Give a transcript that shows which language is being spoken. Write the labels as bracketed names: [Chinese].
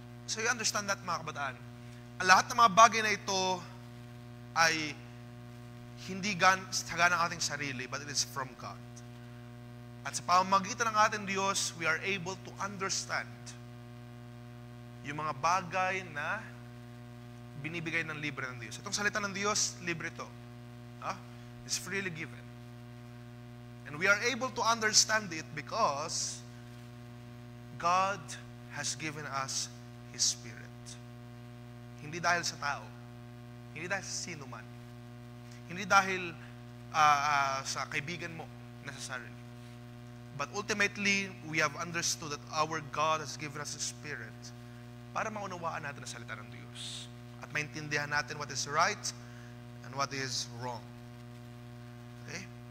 [English] So you understand that, [Filipino] mga kabataan? Ang lahat ng mga bagay na ito ay hindi taga ng ating sarili, [English] but it is from God. [Filipino] At sa pamamagitan ng ating Diyos, [English] we are able to understand [Filipino] yung mga bagay na binibigay ng libre ng Diyos. Itong salita ng Diyos, libre ito. [English] It's freely given. And we are able to understand it because God has given us His Spirit. [Filipino] Hindi dahil sa tao. Hindi dahil sa sino man. Hindi dahil sa kaibigan mo necessarily. [English] But ultimately, we have understood that our God has given us His Spirit [Filipino] para maunawaan natin ang salita ng Diyos at maintindihan natin [English] what is right and what is wrong. Okay?